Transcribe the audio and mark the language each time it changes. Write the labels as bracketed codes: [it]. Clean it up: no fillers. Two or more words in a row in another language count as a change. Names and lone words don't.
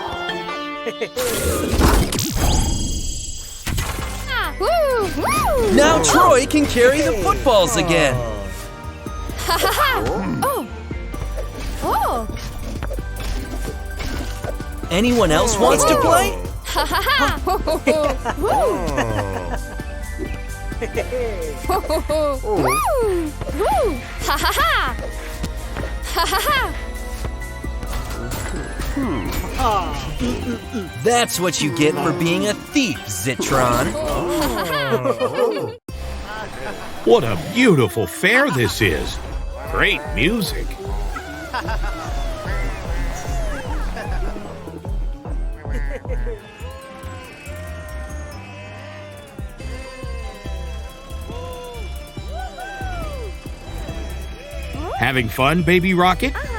[en] Now Troy can carry the footballs again! Ha ha ha! Oh! Oh! Anyone else wants to play? Ha ha ha! Ho ho ho! Ho ho ho! Woo! Woo! Ha ha ha! Ha ha ha! That's what you get for being a thief, Zitron. What a beautiful fair this is. Great music. Having fun, Baby Rocket?